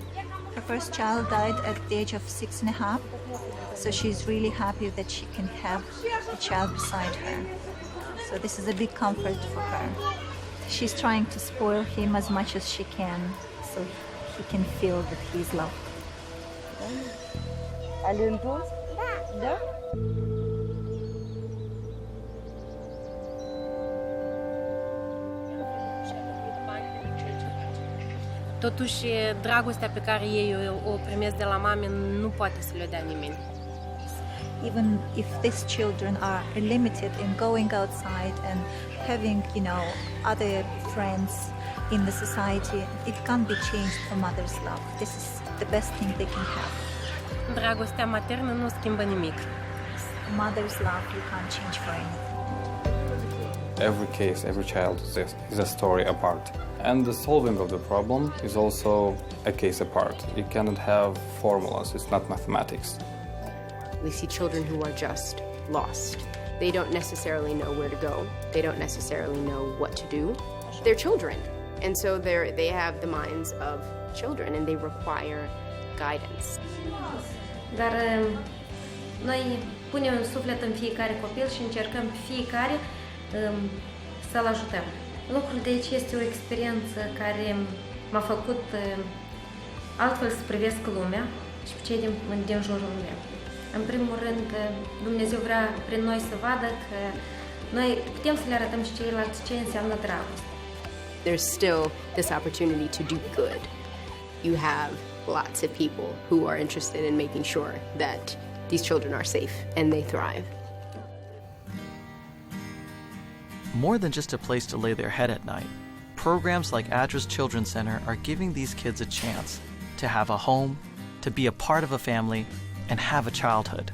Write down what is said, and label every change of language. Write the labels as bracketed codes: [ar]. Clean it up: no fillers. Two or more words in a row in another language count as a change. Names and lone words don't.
[en] Her first child died at the age of 6.5, so she's really happy that she can have a child beside her. So this is a big comfort for her. She's trying to spoil him as much as she can, so he can feel that he's loved. Da? [ro] Totuși, dragostea pe care ei o primesc de la mame nu poate să le dea nimeni. [en] Even if these children are limited in going outside and having, other friends in the society, it can't be changed for mother's love. This is the best thing they can have. [ro] Dragostea maternă nu schimbă nimic. [en] Mother's love you can't change for anything. Every case, every child is a story apart. And the solving of the problem is also a case apart. You cannot have formulas, it's not mathematics. We see children who are just lost. They don't necessarily know where to go. They don't necessarily know what to do. They're children, and so they have the minds of children, and they require guidance. [ro] Dar noi punem un suflet în fiecare copil și încercăm fiecare să-l ajutăm. Lucrul de aici este o experiență care m-a făcut altfel să privesc lumea și pe cei din jurul meu. În primul rând, Dumnezeu vrea prin noi să vadă că noi putem să le arătăm și ceilalți ce înseamnă dragoste. [en] There's still this opportunity to do good. You have lots of people who are interested in making sure that these children are safe and they thrive. More than just a place to lay their head at night, programs like Adra's Children's Center are giving these kids a chance to have a home, to be a part of a family, and have a childhood.